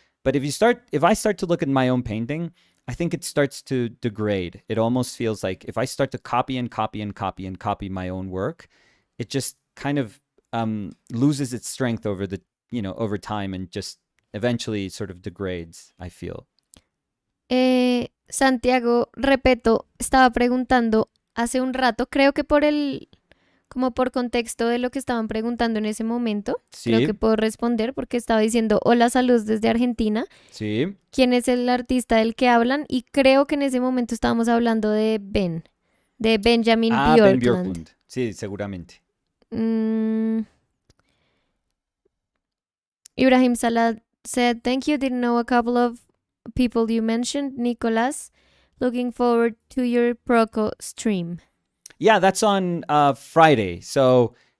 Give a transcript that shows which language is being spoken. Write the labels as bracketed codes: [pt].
[en] But if I start to look at my own painting, I think it starts to degrade. It almost feels like if I start to copy and copy and copy and copy my own work, it just kind of loses its strength over time, and just eventually sort of degrades, I feel. [es] Santiago Repeto estaba preguntando hace un rato, creo que como por contexto de lo que estaban preguntando en ese momento, creo que Sí, puedo responder, porque estaba diciendo, hola, saludos desde Argentina. sí. ¿Quién es el artista del que hablan? Y creo que en ese momento estábamos hablando de Benjamin Ah, Ben Björklund. Björklund. Sí, seguramente. [en] Mm, Ibrahim Salad said, thank you. Didn't know a couple of people you mentioned. Nicolas, looking forward to your Proco stream. Yeah, that's on Friday. So,